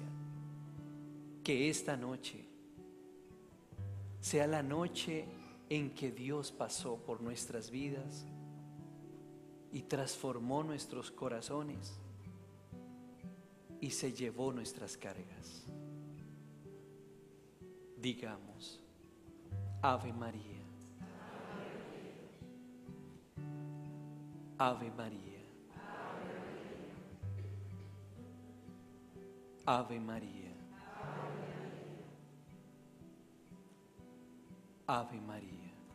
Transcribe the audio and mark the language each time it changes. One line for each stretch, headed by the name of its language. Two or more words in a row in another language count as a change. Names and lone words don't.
Spanish: Que esta noche sea la noche en que Dios pasó por nuestras vidas y transformó nuestros corazones y se llevó nuestras cargas. Digamos,
Latin: Ave María. Ave María. Ave María. Ave María.